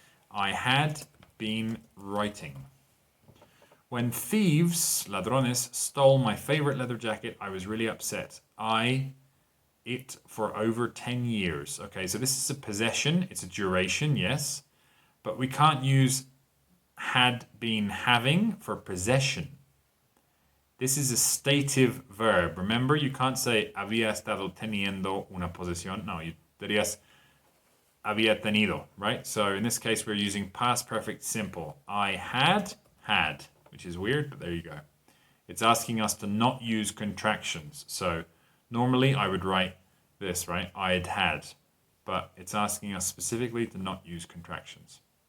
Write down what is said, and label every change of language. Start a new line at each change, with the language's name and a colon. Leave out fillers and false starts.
English: I had been writing. When thieves, ladrones, stole my favorite leather jacket, I was really upset. It for over 10 years. Okay, so this is a possession, it's a duration, yes, but we can't use had been having for possession. This is a stative verb. Remember, you can't say
Spanish: había estado teniendo una posesión. No, you dirías había tenido, right?
English: So in this case, we're using past perfect simple. I had, which is weird, but there you go. It's asking us to not use contractions. So normally I would write this, right? I'd had, but it's asking us specifically to not use contractions.